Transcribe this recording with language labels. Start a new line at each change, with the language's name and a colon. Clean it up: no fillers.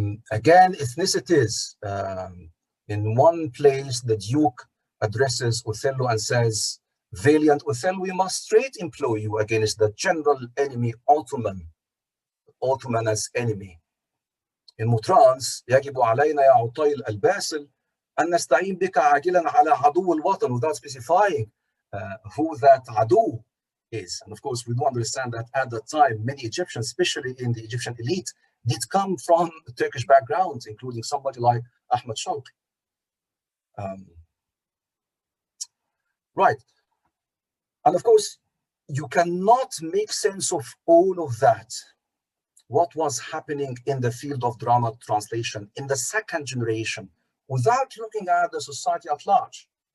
English: Again, ethnicities. In one place, the Duke addresses Othello and says, valiant Othello, we must straight employ you against the general enemy Ottoman as enemy. In Mautran's,
Arabic: يجب علينا يا عطيل الباسل أن نستعين بك عاجلا على عدو الوطن,
English: without specifying who that adu is. And of course, we do understand that at the time, many Egyptians, especially in the Egyptian elite, did come from Turkish backgrounds, including somebody like Ahmed Shawqi. Right. And of course, you cannot make sense of all of that, what was happening in the field of drama translation in the second generation, without looking at the society at large.